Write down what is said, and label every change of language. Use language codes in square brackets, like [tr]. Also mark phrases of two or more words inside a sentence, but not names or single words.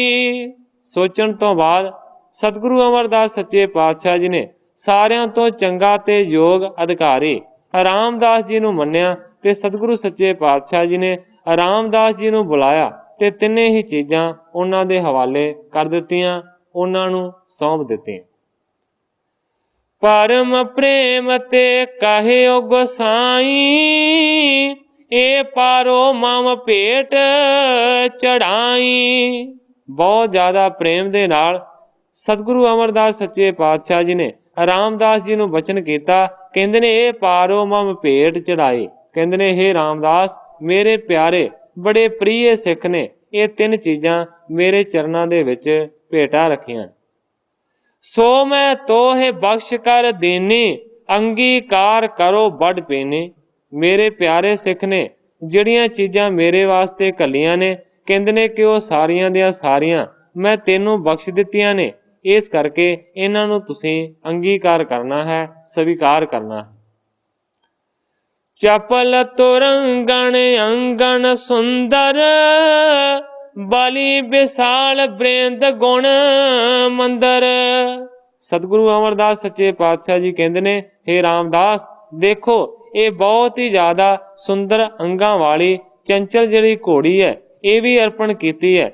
[pa] ਸੋਚਣ ਤੋਂ ਬਾਅਦ ਸਤਗੁਰੂ ਅਮਰਦਾਸ ਸੱਚੇ ਪਾਤਸ਼ਾਹ ਜੀ ਨੇ ਸਾਰਿਆਂ ਤੋਂ ਚੰਗਾ ਤੇ ਯੋਗ ਅਧਿਕਾਰੀ ਰਾਮਦਾਸ ਜੀ ਨੂੰ ਮੰਨਿਆ ਤੇ ਸਤਗੁਰੂ ਸੱਚੇ ਪਾਤਸ਼ਾਹ ਜੀ ਨੇ ਰਾਮਦਾਸ ਜੀ ਨੂੰ ਬੁਲਾਇਆ ਤੇ ਤਿੰਨੇ ਹੀ ਚੀਜ਼ਾਂ ਉਨ੍ਹਾਂ ਦੇ ਹਵਾਲੇ ਕਰ ਦਿੱਤੀਆਂ, ਉਨ੍ਹਾਂ ਨੂੰ ਸੌਂਪ ਦਿੱਤੀਆਂ। [bra] परम प्रेम ते कहियो गोसाई ए पारो मम भेट चढ़ाई। [pa] ਬਹੁਤ ਜ਼ਿਆਦਾ ਪ੍ਰੇਮ ਦੇ ਨਾਲ ਸਤਗੁਰੂ ਅਮਰਦਾਸ ਸੱਚੇ ਪਾਤਸ਼ਾਹ ਜੀ ਨੇ ਰਾਮਦਾਸ ਜੀ ਨੂੰ ਬਚਨ ਕੀਤਾ, ਕਹਿੰਦੇ ਨੇ [bra] ए पारो मम भेट चढ़ाई। [pa] ਕਹਿੰਦੇ ਨੇ ਹੇ ਰਾਮਦਾਸ ਮੇਰੇ ਪਿਆਰੇ ਬੜੇ ਪ੍ਰਿਯ ਸਿੱਖ ਨੇ ਇਹ ਤਿੰਨ ਚੀਜ਼ਾਂ ਮੇਰੇ ਚਰਨਾਂ ਦੇ ਵਿੱਚ ਭੇਟਾ ਰੱਖੀਆਂ। [bra] सो मैं तोहे बख्श कर देनी अंगीकार करो बड़ पेनी। [pa] ਮੇਰੇ ਪਿਆਰੇ ਸਿੱਖ ਨੇ ਜਿਹੜੀਆਂ ਚੀਜ਼ਾਂ ਮੇਰੇ ਵਾਸਤੇ ਘੱਲੀਆਂ ਨੇ ਕਹਿੰਦੇ ਨੇ ਕਿ ਉਹ ਸਾਰੀਆਂ ਦੀਆਂ ਸਾਰੀਆਂ ਮੈਂ ਤੈਨੂੰ ਬਖ਼ਸ਼ ਦਿੱਤੀਆਂ ਨੇ, ਇਸ ਕਰਕੇ ਇਨ੍ਹਾਂ ਨੂੰ ਤੁਸੀਂ ਅੰਗੀਕਾਰ ਕਰਨਾ ਹੈ, ਸਵੀਕਾਰ ਕਰਨਾ ਹੈ। [bra] चपल तुरंगण अंगण सुंदर बलि विशाल बृंद गुण मंदर। [pa] ਸਤਗੁਰੂ ਅਮਰਦਾਸ ਸੱਚੇ ਪਾਤਸ਼ਾਹ ਜੀ ਕਹਿੰਦੇ ਨੇ ਹੇ ਰਾਮਦਾਸ ਦੇਖੋ ਇਹ ਬਹੁਤ ਹੀ ਜ਼ਿਆਦਾ ਸੁੰਦਰ ਅੰਗਾਂ ਵਾਲੀ ਚੰਚਲ ਜਿਹੜੀ ਘੋੜੀ ਹੈ ਇਹ ਭੀ ਅਰਪਣ ਕੀਤੀ ਹੈ।